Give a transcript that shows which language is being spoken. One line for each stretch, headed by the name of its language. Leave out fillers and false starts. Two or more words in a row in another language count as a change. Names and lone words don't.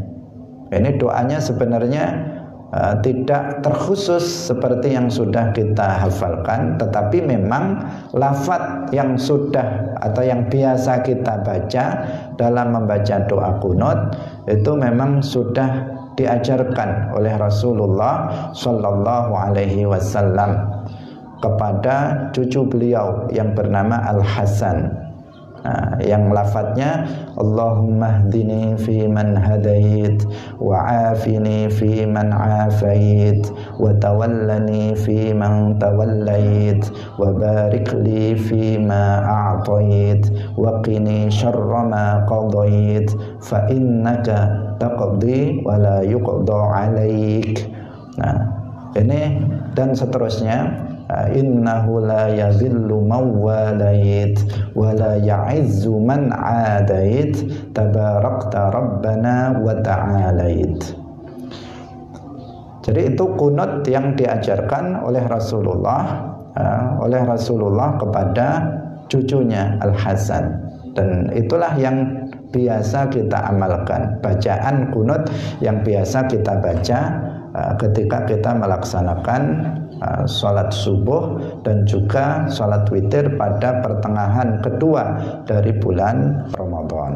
Indonesian: Ini doanya sebenarnya tidak terkhusus seperti yang sudah kita hafalkan, tetapi memang lafaz yang sudah atau yang biasa kita baca dalam membaca doa kunut itu memang sudah diajarkan oleh Rasulullah
Arabic: صلى الله عليه وسلم
Indonesian: kepada cucu beliau yang bernama Al-Hasan. Yang lafadznya
Arabic: اللهم اهدني في من هديت وعافني في من عافيت وتولني في من توليت وبارك لي في ما أعطيت وقني شر ما قضيت فإنك تقضي ولا يقضى عليك.
Indonesian: Ini dan seterusnya.
Arabic: إنه لا يذل من واليت ولا يعز من عاديت تباركت ربنا وتعاليت.
Indonesian: Jadi itu kunut yang diajarkan oleh Rasulullah kepada cucunya Al-Hasan, dan itulah yang biasa kita amalkan, bacaan kunut yang biasa kita baca ketika kita melaksanakan sholat subuh dan juga sholat witir pada pertengahan kedua dari bulan Ramadan.